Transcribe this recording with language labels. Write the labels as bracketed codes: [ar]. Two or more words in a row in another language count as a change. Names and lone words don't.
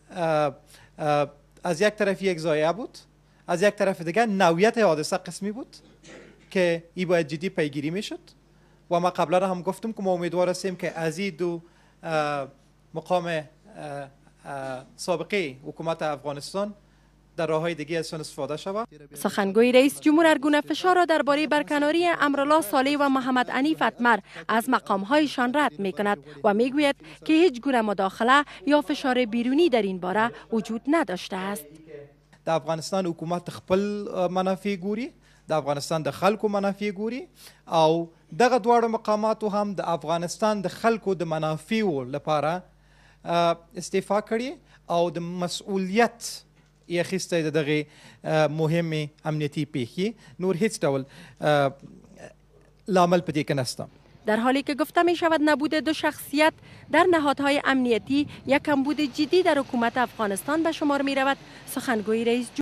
[fa] از یک طرف یک ضایعه بود، از یک طرف دیگر نوعیت حادثه قسمی بود که این باید جدی پیگیری میشد و ما قبلا هم گفتم که ما امیدوار هستیم که از این دو مقام سابقه حکومت افغانستان در راههای دیگه از آن استفاده شود. سخنگوی رئیس جمهور ارگونه فشار را درباره برکناری امرالله صالح و محمد حنیف اتمر از مقامهایشان رد می کند و می گوید که هیچ گونه مداخله یا فشار بیرونی در این باره وجود نداشته است. [ps] د افغانستان حکومت خپل منافع ګوري، د افغانستان د خلکو منافع ګوري او دغه دواړه مقاماتو هم د افغانستان د خلکو د منافعو لپاره استعفا کړي او د مسؤلیت یې اخیستی د دغې مهمې امنیتي پیښې. نور هیڅ ډول لامل په دې کې نشته. [fa] در حالی که گفته می شود نبود دو شخصیت در نهادهای امنیتی یک کمبود جدی در حکومت افغانستان به شمار می رود، سخنگوی رئیس